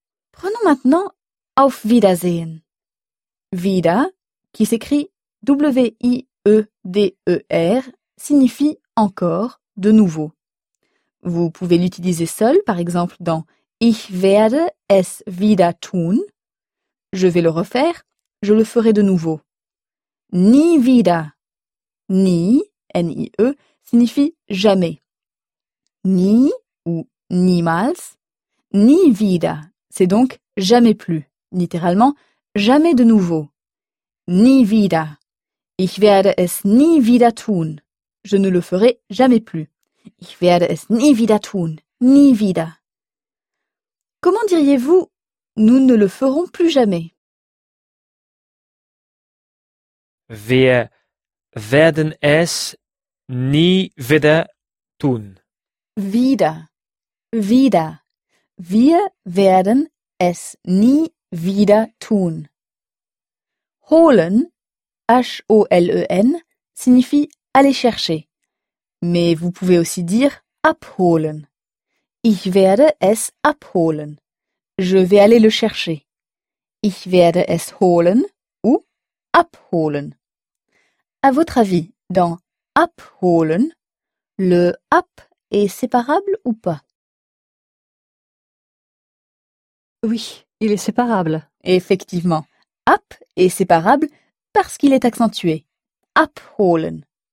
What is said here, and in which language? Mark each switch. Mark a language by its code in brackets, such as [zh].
[fr] Prenons maintenant auf Wiedersehen. Wieder, qui s'écrit W-I-E-D-E-R, signifie encore, de nouveau. Vous pouvez l'utiliser seul, par exemple, dans [de] Ich werde es wieder tun. [fr] Je vais le refaire, je le ferai de nouveau. [de] Nie wieder. [fr] Nie, N-I-E, signifie jamais. Nie ou niemals. Nie wieder, c'est donc jamais plus, littéralement jamais de nouveau. [de] Nie wieder. Ich werde es nie wieder tun. [fr] Je ne le ferai jamais plus. [de] Ich werde es nie wieder tun. Nie wieder. [fr] Comment diriez-vous nous ne le ferons plus jamais? [de] Wir werden es nie wieder tun. Wieder. Wieder. Wir werden es nie wieder tun. [fr] Holen H-O-L-E-N, signifie aller chercher. Mais vous pouvez aussi dire abholen. [de] Ich werde es abholen. [fr] Je vais aller le chercher. [de] Ich werde es holen ou abholen. [fr] À votre avis, dans abholen, le ab est séparable ou pas? Oui, il est séparable. Effectivement, ab est séparable parce qu'il est accentué. [de] Abholen.